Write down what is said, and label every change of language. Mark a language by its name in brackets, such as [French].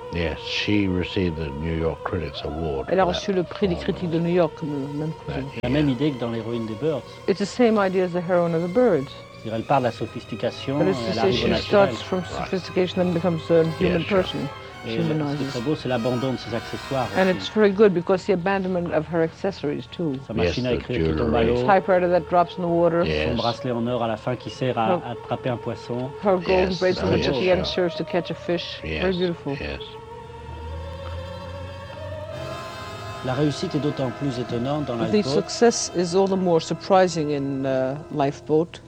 [English] Yes, she received the New York Critics Award. [French] Elle a reçu le prix des critiques de New York. La même idée que dans L'Héroïne des Birds. [English] It's the same idea as The Heroine of the Birds. [French] Elle parle de la sophistication. [English] But it's to say she starts from sophistication and becomes a human person. [French] C'est très beau, c'est l'abandon de ses accessoires. [English] And [French] aussi. [English] It's very good because the abandonment of her accessories too. [French] Sa machine à écrire qui tombe à l'eau. [English] Typewriter that drops in the water. Yes. [French] Son bracelet en or à la fin qui sert à attraper un poisson. [English] Her gold bracelet which at the end serves to catch a fish. Yes. Very beautiful. Yes. [French] La réussite est d'autant plus étonnante dans Lifeboat. [English] The success is all the more surprising in Lifeboat.